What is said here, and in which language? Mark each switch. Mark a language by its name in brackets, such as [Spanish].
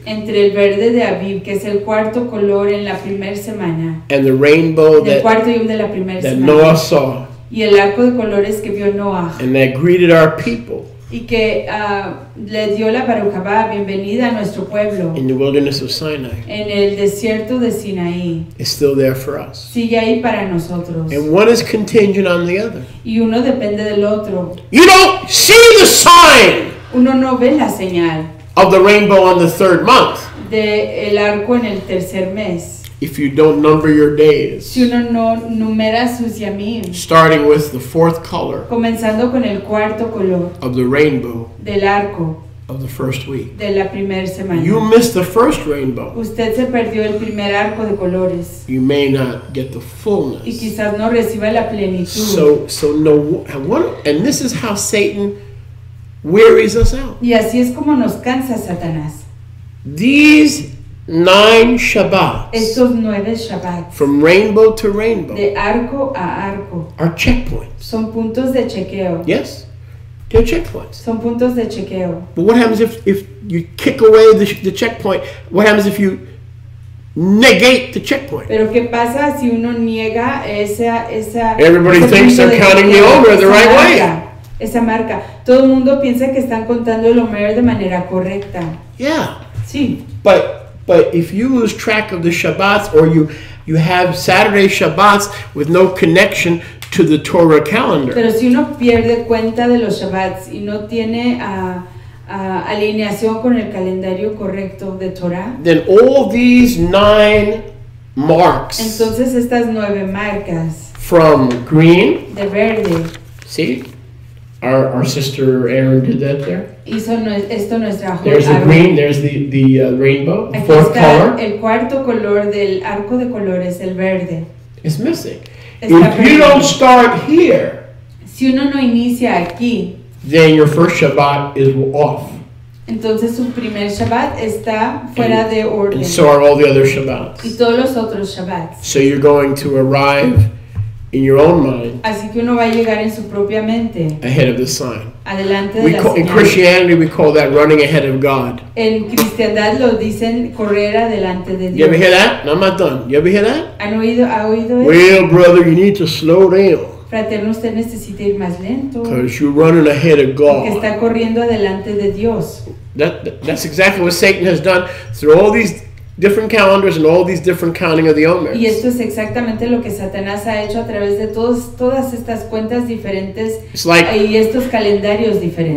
[Spanish] entre el verde de Aviv, que es el cuarto color en la primera semana, [English] and the rainbow [Spanish] del cuarto yom de la primera [English] that [Spanish] semana, [English] Noah saw, [Spanish] y el arco de colores que vio Noah, [English] and that greeted our people, [Spanish] y que le dio la [Hebrew] Baruch Haba, [Spanish] bienvenida a nuestro pueblo, [English] in the wilderness of Sinai, [Spanish] en el desierto de Sinaí, [English] is still there for us. [Spanish] Sigue ahí para nosotros. [English] And one is contingent on the other. [Spanish] Y uno depende del otro. [English] You don't see the sign [Spanish] Uno no ve la señal [English] of the rainbow on the 3rd month [Spanish] de el arco en el tercer mes [English] if you don't number your days. [Spanish] si uno no numera sus yamim, [English] Starting with the 4th color [Spanish] comenzando con el cuarto color [English] of the rainbow [Spanish] del arco [English] of the first week. [Spanish] de la primera semana. [English] You missed the first rainbow. [Spanish] Usted se perdió el primer arco de colores [English] You may not get the [Spanish] y [English] fullness. [Spanish] quizás no reciba la plenitud. [English] So no, and this is how Satan wearies us out. [Spanish] Y así es como nos cansa Satanás. [English] These 9 Shabbats, [Spanish] Estos 9 Shabbats, [English] from rainbow to rainbow, [Spanish] de arco a arco, [English] are checkpoints. [Spanish] son puntos de chequeo. [English] Yes, they're checkpoints. [Spanish] Son puntos de chequeo. [English] But what happens if you kick away the checkpoint? What happens if you negate the checkpoint? [Spanish] Pero ¿qué pasa si uno niega esa [English] Everybody thinks they're counting the Omer the right way. [Spanish] Esa marca. Todo el mundo piensa que están contando el Omer de manera correcta. [English] Yeah. [Spanish] Sí. [English] But if you lose track of the Shabbats, or you have Saturday Shabbats with no connection to the Torah calendar, [Spanish] Pero si uno pierde cuenta de los Shabbats y no tiene alineación con el calendario correcto de Torah, [English] then all these 9 marks [Spanish] entonces estas 9 marcas [English] from green, [Spanish] de verde, [English] see, Our sister Aaron did that there. [Spanish] Hizo esto nuestra [English] There's the green, there's the rainbow, [Spanish] Aquí [English] fourth [Spanish] está [English] color. [Spanish] el cuarto color del arco de colores, el verde. [English] It's missing. [Spanish] Está [English] If you don't start here, [Spanish] si uno no inicia aquí, [English] then your first Shabbat is off. [Spanish] entonces su primer Shabbat está fuera de orden. [English] And so are all the other Shabbats. [Spanish] Y todos los otros Shabbats. [English] So you're going to arrive in your own mind. [Spanish] Así que uno va a llegar en su propia mente. [English] Ahead of the sign. [Spanish] Adelante de la [English] In [Spanish] señal. [English] Christianity, we call that running ahead of God. [Spanish] En cristiandad lo dicen correr adelante de [English] You [Spanish] Dios. [English] ever hear that? No, I'm not done. You ever hear that? [Spanish] ¿Ha oído eso? [English] Well, brother, you need to slow down. [Spanish] Fraterno, usted necesita ir más lento. [English] Because you're running ahead of [Spanish] Porque [English] God. [Spanish] está corriendo adelante de Dios. [English] That's exactly what Satan has done through all these different calendars and all these different counting of the omers. [Spanish] Y esto es exactamente lo que Satanás ha hecho a través de todas estas cuentas diferentes y estos calendarios diferentes.